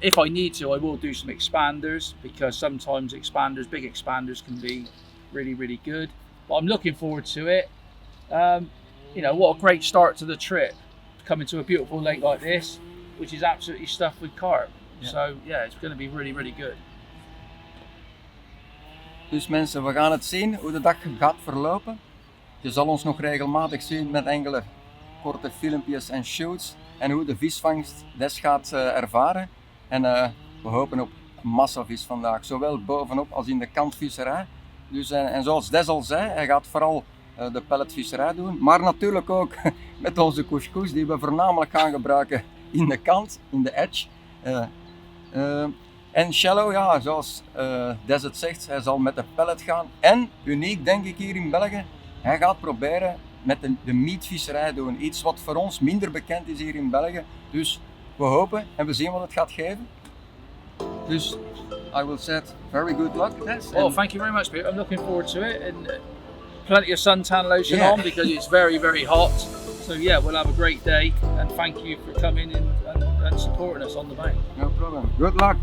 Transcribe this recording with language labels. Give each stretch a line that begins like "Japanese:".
English: If I need to, I will do some expanders because sometimes big expanders can be really good. But I'm looking forward to it. What a great start to the trip, coming to a beautiful lake like this, which is absolutely stuffed with carp. Yeah. So yeah, it's going to be really good.
Dutch: Dus mensen, we gaan het zien hoe de dag gaat verlopen. Je zal ons nog regelmatig zien met enkele korte filmpjes en shoots en hoe de visvangst Des gaat ervaren. En we hopen op massavis vandaag, zowel bovenop als in de kantvisserij. Dus, en zoals Des al zei, hij gaat vooral de pelletvisserij doen, maar natuurlijk ook met onze couscous die we voornamelijk gaan gebruiken in de kant, in de edge. En shallow, ja, zoals Des het zegt, hij zal met de pellet gaan. En, uniek denk ik hier in België, hij gaat proberen met de meatvisserij doen. Iets wat voor ons minder bekend is hier in België. Dus we hopen en we zien wat het gaat geven.
English: Dus, I will say very good luck, Des. Well, thank you very much, Peter. I'm looking forward to it, and plenty of suntan lotion Yeah. on because it's very hot. So yeah, we'll have a great day, and thank you for coming in and supporting us on the bank. No problem. Good luck.